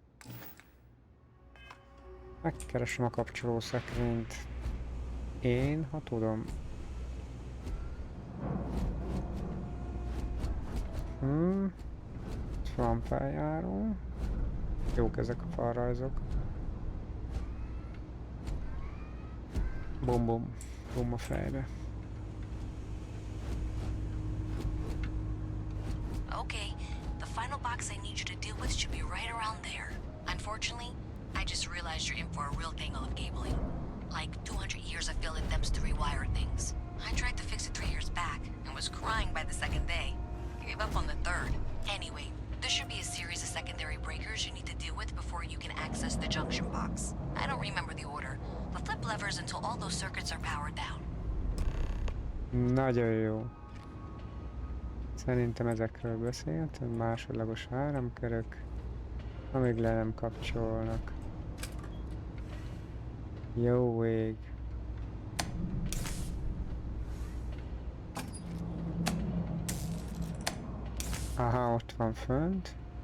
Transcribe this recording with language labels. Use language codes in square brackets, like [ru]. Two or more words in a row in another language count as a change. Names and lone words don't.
[hu] Megkeresem a kapcsolószekrényt. Én, ha tudom. Van feljáró. Jók ezek a falrajzok. Bom bom. Bom a fejbe. [en] Okay, the final box I need you to deal with should be right around there. Unfortunately, I just realized you're in for a real tangle of cabling. Like 200 years of fill attempts to rewire things. I tried to fix it 3 years back and was crying by the second day. Gave up on the third. Anyway, there should be a series of secondary breakers you need to deal with before you can access the junction box. I don't remember the order, but flip levers until all those circuits are powered down. [hu] Nagyon jó. Szerintem ezekről beszélt, másodlagos áramkörök, amíg le nem kapcsolnak. Jó ég. Aha, ott van fönt.